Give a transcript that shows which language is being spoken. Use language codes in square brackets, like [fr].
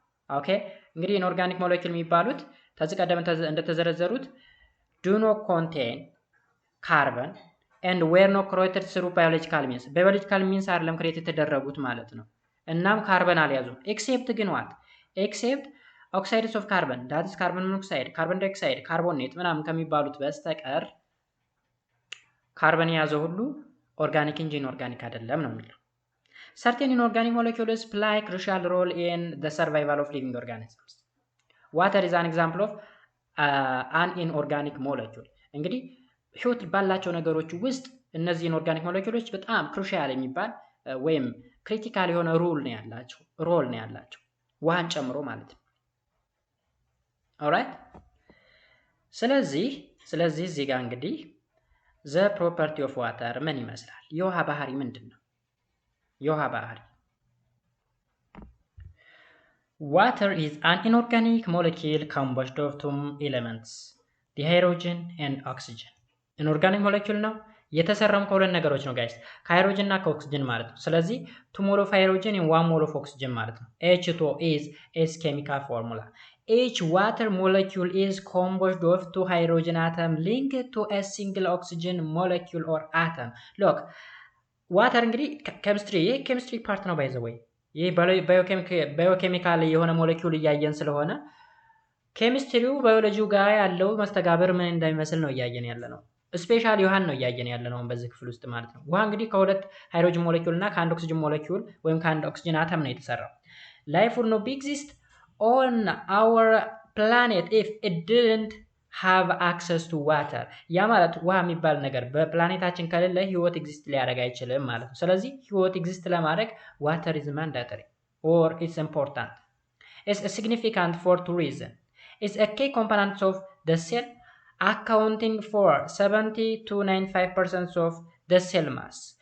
[am] ኦኬ እንግዲህ ኢንኦርጋኒክ ሞለኪውል የሚባሉት ከዚህ ቀደም እንደተዘረዘሩት [en] do not contain carbon and were not created through biological means [am] biological means አይደለም ክሬት የተደረጉት ማለት ነው። እናም ካርበን አልያዙም except ግን [en] what except oxides of carbon, that is carbon monoxide, carbon dioxide, carbonate [am] ምናምን ከሚባሉት በስተቀር ካርበን የያዘው ሁሉ ኦርጋኒክ እንጂ ኢንኦርጋኒክ አይደለም ነው የሚለው። [en] Certain inorganic molecules play a crucial role in the survival of living organisms. Water is an example of an inorganic molecule. [am] እንግዲህ ህይወት ባላቸው ነገሮች ውስጥ እነዚህ ኢንኦርጋኒክ ሞለኪውሎች በጣም ክሩሻል የሚባል ወይም ክሪቲካል የሆነ ሮል ነው ያላቸው ውሃን ጨምሮ ማለት ነው። ኦልራይት ስለዚህ እዚህ ጋር እንግዲህ [en] the property of water [am] ምን ይመስላል? የውሃ ባህሪ ምንድነው? የውሃ ባህሪ [en] water is an inorganic molecule composed of two elements, the hydrogen and oxygen. [am] inorganic molecule ነው የተሰራው ከሁለት ነገሮች ነው ጋይስ፣ ከሃይድሮጅን እና ከኦክሲጅን ማለት ነው። ስለዚህ 2 ሞል ኦፍ ሃይድሮጅን and 1 ሞል ኦፍ ኦክሲጅን ማለት ነው። [en] H2O is its chemical formula. Each water molecule is composed of 2 hydrogen atoms linked to a single oxygen molecule or atom. [am] Look, water እንግዲህ ኬሚስትሪ ፓርት ነው ባይ ዘ ወይ። ይሄ ባዮኬሚካል የሆነ ሞለኪውል እያየን ስለሆነ ኬሚስትሪው ባዮሎጂው ጋር ያለው መስተጋብር ምን እንደሚመስል ነው እያየን ያለ ነው። ስፔሻሊ ውሃን ነው እያየን ያለ ነው በዚህ ክፍል ውስጥ ማለት ነው። ውሃ እንግዲህ ከሁለት ሃይድሮጅን ሞለኪውል እና ከአንድ ኦክሲጅን ሞለኪውል ወይም ከአንድ ኦክሲጅን አተም ነው የተሰራው። [en] Life would not exist on our planet if it didn't have access to water. [am] ያ ማለት ውሃ የሚባል ነገር በፕላኔታችን ከሌለ ህይወት ኤግዚስት ሊያደርግ አይችልም ማለት ነው። ስለዚህ ህይወት ኤግዚስት ለማድረግ [en] water is mandatory or it's important. It's significant for two reasons. is a key component of the cell, accounting for 70 to 95% of the cell mass.